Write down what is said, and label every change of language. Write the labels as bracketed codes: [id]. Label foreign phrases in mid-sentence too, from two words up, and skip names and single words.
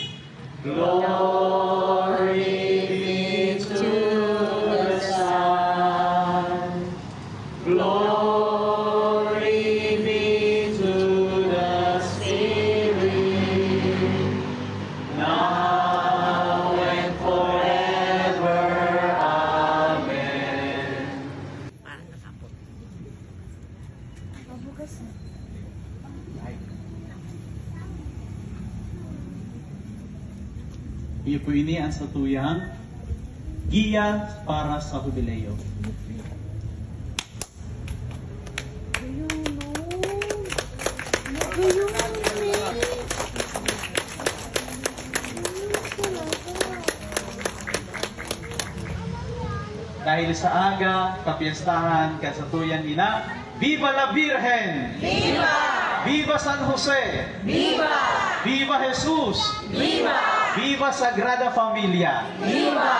[en] Glory be to the Son. Glory be to the Spirit. Now and forever. Amen. [bik] Iyo po ini ang satuyang giya para sa jubileo. Dahil sa aga, kapiyastahan, kasatuyan ina, [es] Viva la Virgen! ¡Viva! Viva San Jose! ¡Viva! Viva Jesus! ¡Viva! Viva Sagrada Familia! ¡Viva!